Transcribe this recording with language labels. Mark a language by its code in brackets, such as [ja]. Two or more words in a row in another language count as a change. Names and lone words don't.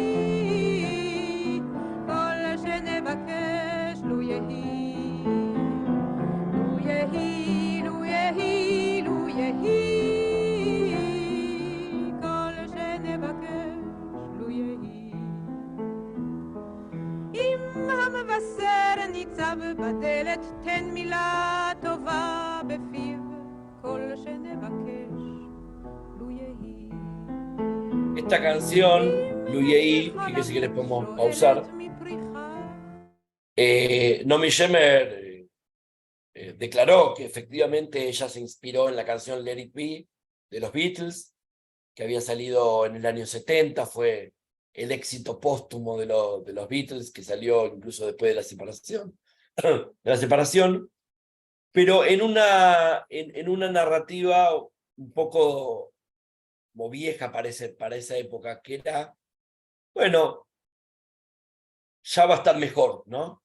[he] נבקש לו יהי לו יהי לו יהי לו יהי כל שנבקש לו יהי אם המבשר ניצב בדלת תן מילה טובה בפיו כל שנבקש לו יהי [es] Esta canción, Lu Yehi, que si quieres podemos pausar. Naomi Shemer declaró que efectivamente ella se inspiró en la canción Let It Be de los Beatles, que había salido en el año 70, fue el éxito póstumo de los Beatles, que salió incluso después de la separación, pero en una narrativa un poco como vieja para esa época, que era, bueno, ya va a estar mejor, ¿no?